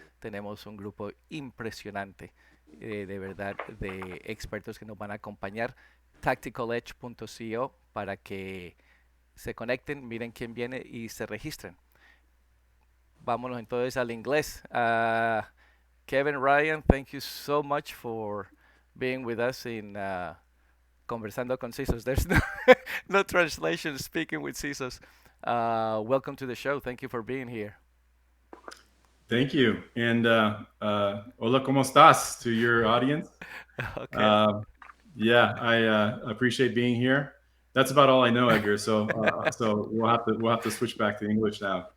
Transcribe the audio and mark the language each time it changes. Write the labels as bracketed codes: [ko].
[es] Tenemos un grupo impresionante, de verdad, de expertos que nos van a acompañar. Tacticaledge.co para que se conecten, miren quién viene y se registren. Vámonos entonces al inglés. [en] Kevin, Ryan, thank you so much for being with us in Conversando con CISOs. There's no translation speaking with CISOs. Welcome to the show. Thank you for being here. Thank you. And [es] hola, ¿cómo estás [en] to your audience? Okay. Uh, yeah, I appreciate being here. That's about all I know, Edgar. So we'll have to switch back to English now.